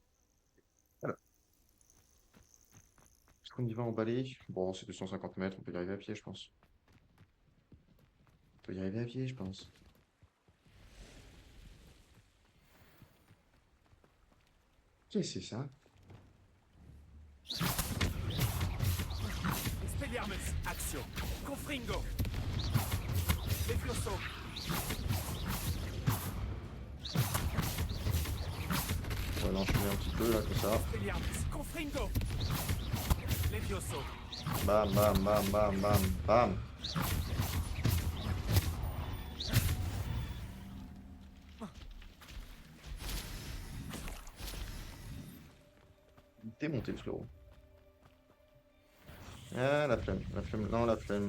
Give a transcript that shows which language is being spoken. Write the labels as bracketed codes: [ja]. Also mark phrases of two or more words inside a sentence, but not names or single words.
[fr] Voilà. Est-ce qu'on y va emballer? Bon, c'est 250 mètres, on peut y arriver à pied, je pense. On peut y arriver à pied, je pense. Qu'est-ce que c'est ça? Expelliarmus, action. Confringo. Levioso. On va l'enchaîner un petit peu, là, comme ça. Expelliarmus, Confringo. Levioso. Bam, bam, bam, bam, bam, bam. Démonter le frérot. Ah, la flemme, non, la flemme.